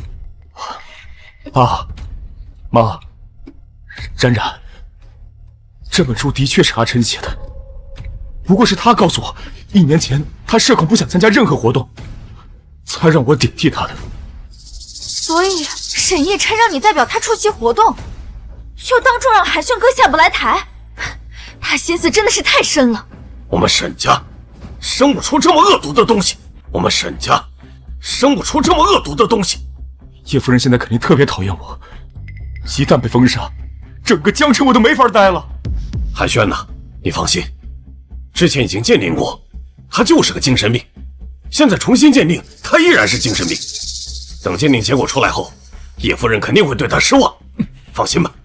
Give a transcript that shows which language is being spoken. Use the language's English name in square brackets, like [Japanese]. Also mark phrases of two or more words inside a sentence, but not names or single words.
[Chinese] 爸妈，冉冉，这本书的確是阿琛寫的，不過是他告訴我，1年前他社恐不想參加任何活動，才讓我頂替他的。所以沈一琛讓你代表他出席活動，又當眾讓寒暄哥下不來台，他心思真的是太深了。我們沈家生不出這麼惡毒的東西，我們沈家生不出這麼惡毒的東西。葉夫人現在肯定特別討厭我，一旦被封殺，整個江城我都沒法待了。寒暄吶，你放心，之前已經鑑定過，他就是個精神病，現在重新鑑定，他依然是精神病。等鑑定結果出來後，葉夫人肯定會對他失望，放心吧。